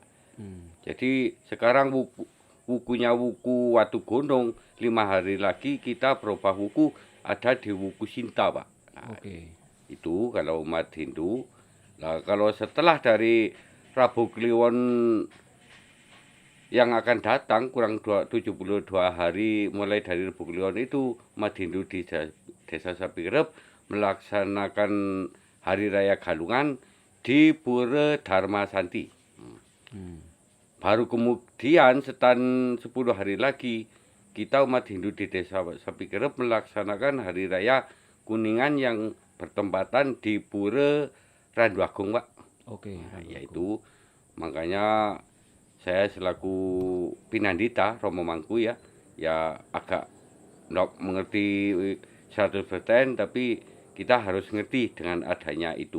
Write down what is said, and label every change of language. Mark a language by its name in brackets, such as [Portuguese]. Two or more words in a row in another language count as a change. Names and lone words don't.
[Indonesian] Jadi sekarang wukunya wuku Watu Gunung 5 hari lagi kita berubah wuku ada di wuku Sinta Pak. Nah, itu kalau umat Hindu. Nah, kalau setelah dari Rabu Kliwon yang akan datang kurang 72 hari mulai dari Rabu Kliwon itu umat Hindu di desa Sabirep melaksanakan Hari Raya Galungan di Pura Dharma Santi. Baru kemudian setan 10 hari lagi kita umat Hindu di desa Sabirep melaksanakan Hari Raya Kuningan yang bertempatan di Pura Randu Agung Pak. Nah, yaitu makanya saya selaku Pinandita Romo Mangku ya agak nggak mengerti 100% tapi kita harus ngerti dengan adanya itu.